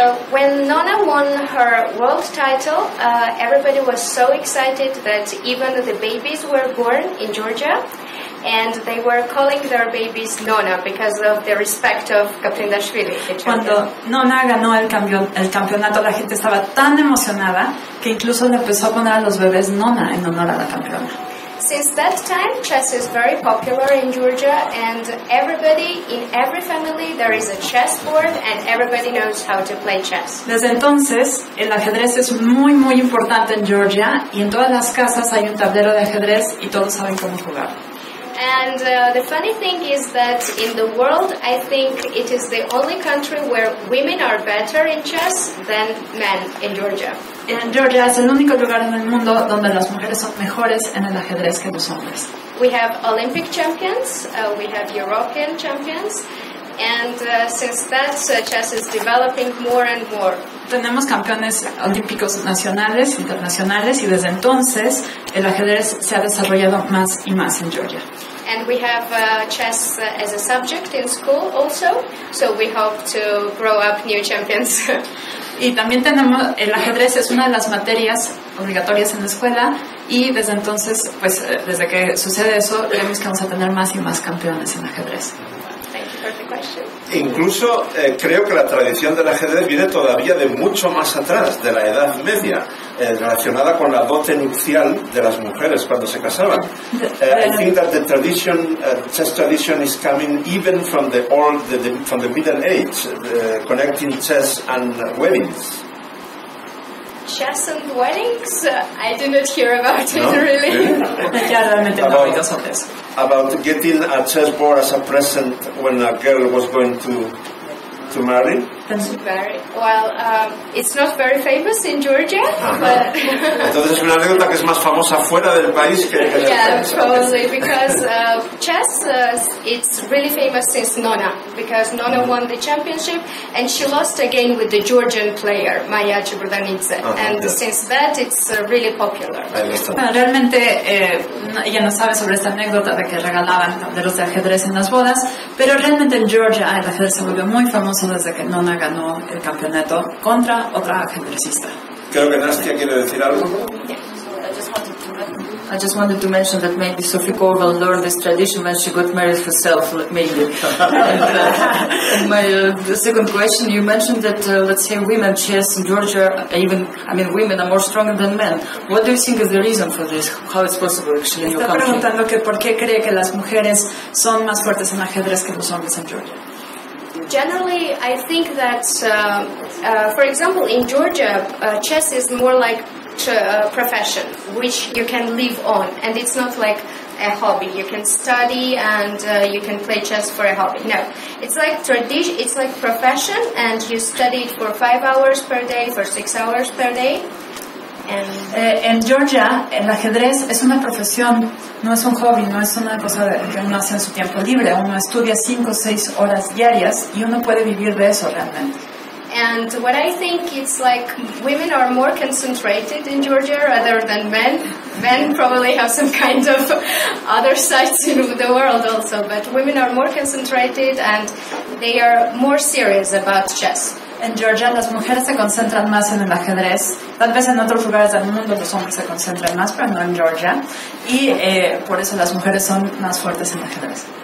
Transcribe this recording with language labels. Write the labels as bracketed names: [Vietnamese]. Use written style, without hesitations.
[English] When Nona won her world title, everybody was so excited that even the babies were born in Georgia, and they were calling their babies Nona because of the respect of Gaprindashvili. [Spanish] Cuando Nona ganó el campeonato, la gente estaba tan emocionada que incluso le empezó a poner a los bebés Nona en honor a la campeona. [English] Since that time, chess is very popular in Georgia, and everybody, in every family, there is a chessboard, and everybody knows how to play chess. [Spanish] Desde entonces, el ajedrez es muy, muy importante en Georgia, y en todas las casas hay un tablero de ajedrez y todos saben cómo jugar. [English] And the funny thing is that in the world, I think it is the only country where women are better in chess than men in Georgia. [Spanish] En Georgia es el único lugar en el mundo donde las mujeres son mejores en el ajedrez que los hombres. [English] We have Olympic champions, we have European champions, and since that, chess is developing more and more. [Spanish] Tenemos campeones olímpicos nacionales, internacionales, y desde entonces el ajedrez se ha desarrollado más y más en Georgia. [English] And we have chess as a subject in school also, so we hope to grow up new champions. [Spanish] Y también tenemos, el ajedrez es una de las materias obligatorias en la escuela, y desde entonces, pues desde que sucede eso, vemos que vamos a tener más y más campeones en ajedrez. [English] Thank you for the question. [Spanish] Incluso creo que la tradición del ajedrez viene todavía de mucho más atrás, de la Edad Media, relacionada con la dote nupcial de las mujeres cuando se casaban. [English] I think that the tradition, chess tradition, is coming even from the from the Middle Age, connecting chess and weddings. Chess and weddings? I did not hear about it, No? really. [Spanish] Ya realmente no he oído sobre eso. [English] About getting a chessboard as a present when a girl was going to marry. Very well. It's not very famous in Georgia, but [Spanish] Entonces es una anécdota que es más famosa fuera del país que en el [English] yeah, [Spanish] país. [English] probably because chess it's really famous since Nona, because Nona won the championship and she lost again with the Georgian player Maya Chiburdanice, and since that it's really popular. [Spanish] Ahí está. Bueno, realmente ella no sabe sobre esta anécdota de que regalaban tableros de ajedrez en las bodas, pero realmente en Georgia el ajedrez se volvió muy famoso desde que Nona ganó el campeonato contra otra ajedrecista. Creo que Nastia quiere decir algo. [English] I just wanted to mention that maybe Sophie Corwell learned this tradition when she got married herself, maybe. And the second question, you mentioned that, let's say, women chess in Georgia, women are more stronger than men. What do you think is the reason for this? How it's possible, actually, in your [Spanish] Está [English] country? [Spanish] preguntando que por qué cree que las mujeres son más fuertes en ajedrez que los hombres en Georgia. [English] Generally, I think that, for example, in Georgia, chess is more like a profession, which you can live on, and it's not like a hobby. You can study and you can play chess for a hobby. No, it's like tradition. It's like profession, and you study it for 5 hours per day, for 6 hours per day. [Spanish] En Georgia, el ajedrez es una profesión, no es un hobby, no es una cosa que uno hace en su tiempo libre. Uno estudia 5 o 6 horas diarias y uno puede vivir de eso realmente. [English] And what I think it's like women are more concentrated in Georgia rather than men. Men probably have some kind of other sides in the world also, but women are more concentrated and they are more serious about chess. [Spanish] En Georgia las mujeres se concentran más en el ajedrez. Tal vez en otros lugares del mundo los hombres se concentran más, pero no en Georgia. Y por eso las mujeres son más fuertes en el ajedrez.